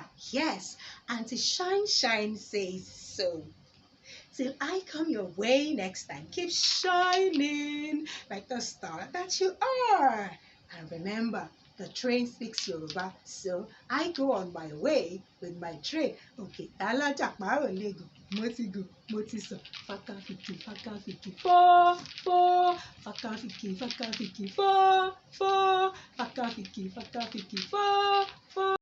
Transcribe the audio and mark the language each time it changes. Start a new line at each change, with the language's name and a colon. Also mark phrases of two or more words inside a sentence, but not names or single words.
English: Yes, Auntie Shine says so. Till I come your way next time, keep shining like the star that you are. And remember, the train speaks Yoruba, so I go on my way with my train.
Yoruba: Okay, alájàpá ò lè gùn, mo ti gùn, mo ti sọ. Fakafiki, fakafiki, fo, fo. Fakafiki, fakafiki, fo, fo. Fakafiki, fakafiki, fo, fo.